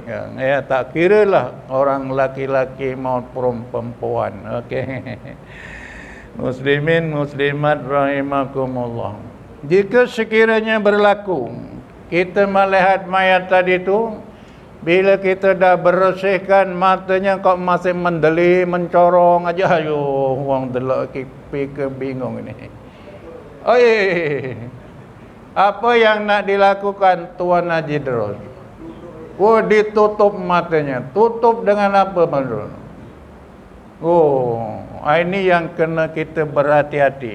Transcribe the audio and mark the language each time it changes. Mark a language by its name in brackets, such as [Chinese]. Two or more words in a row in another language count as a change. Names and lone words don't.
[Malay] Ya, tak kiralah orang laki-laki maupun perempuan. Okey. Muslimin muslimat rahimakumullah. Jika sekiranya berlaku kita melihat mayat tadi itu, bila kita dah bersihkan matanya kok masih mendeli, mencorong aja, [Javanese] ayo wong delok [Malay] pikir bingung ini. Apa yang nak dilakukan Tuan Haji Idrus? Ditutup matanya. Tutup dengan apa, Bang? Ini yang kena kita berhati-hati.